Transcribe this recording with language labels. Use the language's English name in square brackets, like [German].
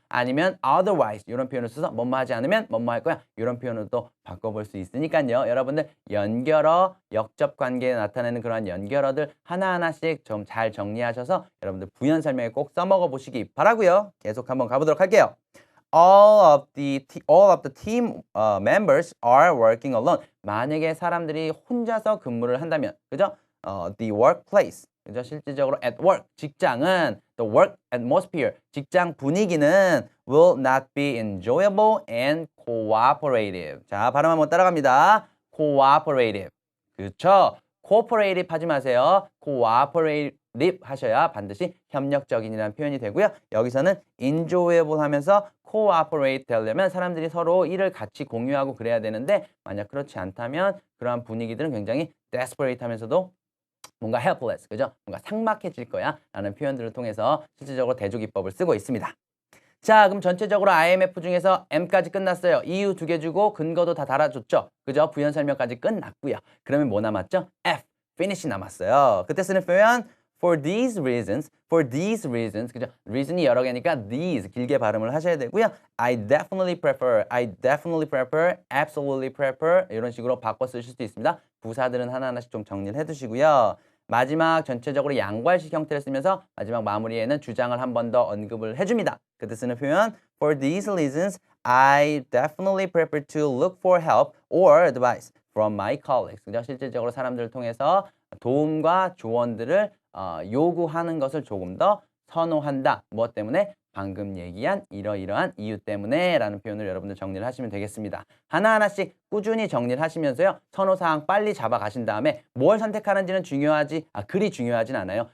[Korean] 아니면 otherwise 이런 표현을 써서 뭐뭐 하지 않으면 뭐뭐 할 거야 이런 표현으로 또 바꿔볼 수 있으니까요. 여러분들 연결어, 역접 관계에 나타내는 그런 연결어들 하나하나씩 좀 잘 정리하셔서 여러분들 부연 설명에 꼭 써먹어 보시기 바라고요. 계속 한번 가보도록 할게요. [English] All of the team members are working alone. [Korean] 만약에 사람들이 혼자서 근무를 한다면, 그죠? [English] The workplace, [Korean] 그죠? 실질적으로 [English] at work, [Korean] 직장은 [English] the work atmosphere, [Korean] 직장 분위기는 [English] will not be enjoyable and cooperative. [Korean] 자, 발음 한번 따라갑니다. cooperative. 그렇죠? cooperative 하지 마세요. cooperative 하셔야 반드시 협력적인이라는 표현이 되고요. 여기서는 enjoyable 하면서 cooperate 되려면 사람들이 서로 일을 같이 공유하고 그래야 되는데 만약 그렇지 않다면 그러한 분위기들은 굉장히 desperate 하면서도 뭔가 helpless, 그죠? 뭔가 삭막해질 거야 라는 표현들을 통해서 실질적으로 대조기법을 쓰고 있습니다. 자, 그럼 전체적으로 IMF 중에서 M까지 끝났어요. 이유 2개 주고 근거도 다 달아줬죠. 그죠? 부연 설명까지 끝났고요. 그러면 뭐 남았죠? F, finish 남았어요. 그때 쓰는 표현 for these reasons, 그죠? reason이 여러 개니까 these 길게 발음을 하셔야 되고요. [English] I definitely prefer, absolutely prefer [Korean] 이런 식으로 바꿔 쓰실 수도 있습니다. 부사들은 하나하나씩 좀 정리를 해두시고요. 마지막 전체적으로 양괄식 형태를 쓰면서 마지막 마무리에는 주장을 한 번 더 언급을 해줍니다. 그때 쓰는 표현 [English] For these reasons, I definitely prefer to look for help or advice from my colleagues. [Korean] 그죠? 실질적으로 사람들을 통해서 도움과 조언들을 요구하는 것을 조금 더 선호한다. 무엇 때문에? 방금 얘기한 이러이러한 이유 때문에 라는 표현을 여러분들 정리를 하시면 되겠습니다. 하나하나씩 꾸준히 정리를 하시면서요. 선호사항 빨리 잡아가신 다음에 뭘 선택하는지는 그리 중요하진 않아요.